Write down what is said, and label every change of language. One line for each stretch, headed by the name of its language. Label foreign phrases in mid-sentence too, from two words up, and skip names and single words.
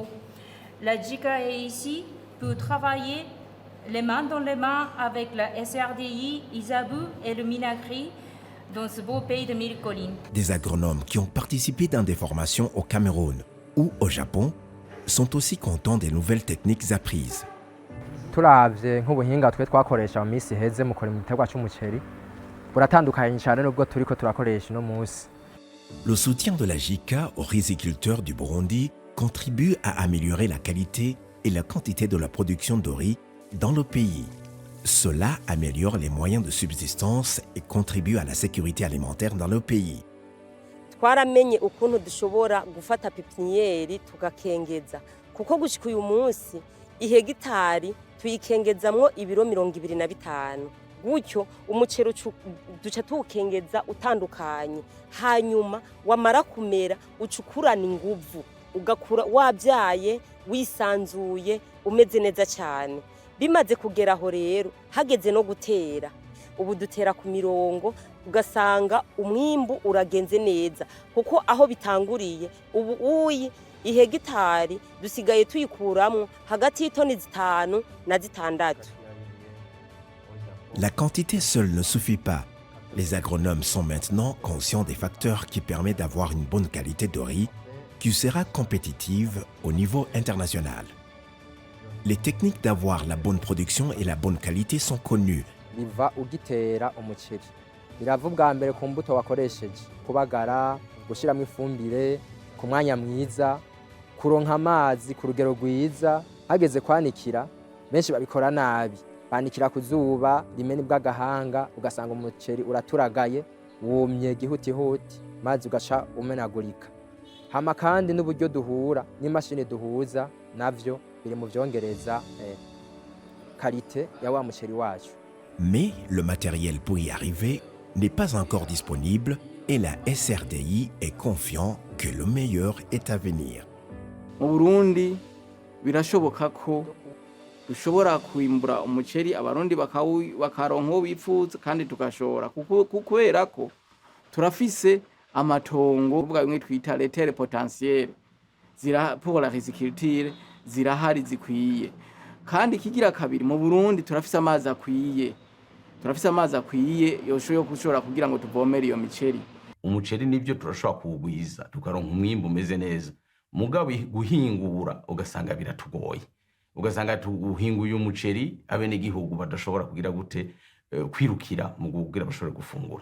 French: La JICA est ici pour travailler les mains dans les mains avec la SRDI, Isabu et le Minagri dans ce beau pays de 1000 collines. Des agronomes qui ont participé dans des formations au Cameroun ou au Japon sont aussi contents des nouvelles techniques apprises.
Rundi: Turavye nk'ubuhinga twe twakoresha mu minsi heze mu kurima igiterwa cy'umuceri buratandukanye cyane n'ubwo turiko turakoresha no munsi.
French: Le soutien de la JICA aux riziculteurs du Burundi contribue à améliorer la qualité et la quantité de la production de riz dans le pays. Cela améliore les moyens de subsistance et contribue à la sécurité alimentaire dans le pays.
Rundi: Twaramenye ukuntu dushobora gufata pipiniyeri tugakengeza kuko gushika uyu munsi ihegitari tuyikengezamwo ibiro 25. Gutyo umucero duca tuwukengeza utandukanye hanyuma wamara kumera ucukurana inguvu ugakura wabyaye wisanzuye umeze neza cyane. Bimaze kugera aho rero hageze no gutera, ubu dutera ku mirongo ugasanga umwimbu uragenze neza, kuko aho bitanguriye ubu uyi ihegitari dusigaye tuyikuramwo hagati y'itoni 5 na 6.
French: La quantité seule ne suffit pas. Les agronomes sont maintenant conscients des facteurs qui permettent d'avoir une bonne qualité de riz qui sera compétitive au niveau international. Les techniques d'avoir la bonne production et la bonne qualité sont connues.
Rundi: biva ugitera umuceri birava bwa mbere ku mbuto wakoresheje, kubagara, gushyiramo ifumbire ku mwanya mwiza, kuronka amazi ku rugero rwiza. Hageze kwanikira benshi babikora nabi, banikira ku zuba rimwe bw'agahanga ugasanga umuceri uraturagaye wumye gihutihuti mazi ugaca umenagurika. Hama kandi n'uburyo duhura n'imashini duhuza navyo biri mu vyongereza qualité ya wa muceri wacu.
French: Mais le matériel pour y arriver n'est pas encore disponible et la SRDI est confiant que le meilleur est à venir.
Rundi: Mu Burundi birashoboka ko dushobora kwimbura umuceri abarundi bakaronka uwo bifuza kandi tugashora kubera ko turafise amatongo bwa bimwe twita
French: les terres potentielles pour la riziculture
Rundi: zirahari zikwiye. Kandi kigira kabiri mu Burundi turafise amazi akwiye, yoshoboye gushora kugira ngo tuvomere iyo miceri. Umuceri nibyo turashobora kuwugwiza tukaronka umwimbu umeze neza, mugabo guhingura ugasanga biratugoye, ugasanga tuhinguye umuceri abenegihugu badashobora kugira gute kwirukira mu kugira bashobore gufungura.